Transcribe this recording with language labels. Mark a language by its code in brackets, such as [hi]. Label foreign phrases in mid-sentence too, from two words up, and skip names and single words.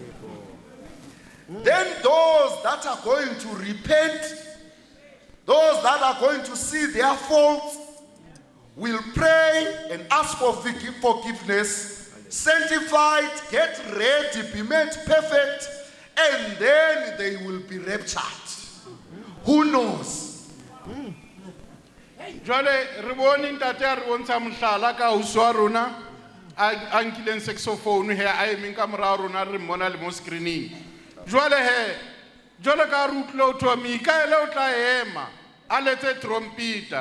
[en] Then those that are going to repent, those that are going to see their faults, will pray and ask for forgiveness, sanctified, get ready, be made perfect, and then they will be raptured. Who knows? [st] Jwale re bone ntate a re bontsha mohlala ka ausi wa rona a nkileng saxophone he a emeng ka morao rona re mmona le mo screening. Jwale he jwale ka re utlwe o thwa Mikaele o tla ema a letse trompeta.